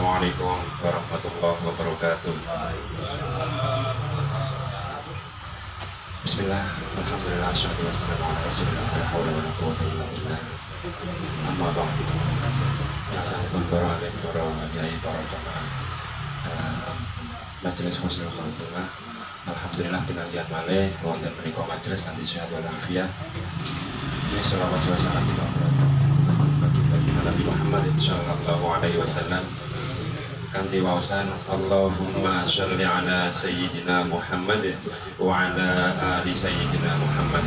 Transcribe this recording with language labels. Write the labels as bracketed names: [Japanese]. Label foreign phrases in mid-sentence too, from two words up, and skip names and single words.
[Arabic] السلام عليكم ورحمة الله وبركاته بسم الله الحمد لله الصلاة والسلام على رسول الله لا حول ولا قوة إلا بالله. أما بعد. السلام عليكم ورحمة الله وبركاته. [Javanese] Majelis Husnul Khotimah, alhamdulillah pinantian malih wonten menika majelis kanthi sehat wal afiat. [Indonesian] Ya selawat salam kita bagi Nabi Muhammad [Arabic] صلى الله عليه وسلم. [Javanese] Kanthi waosan [Arabic] اللهم صل على سيدنا محمد وعلى آل سيدنا محمد.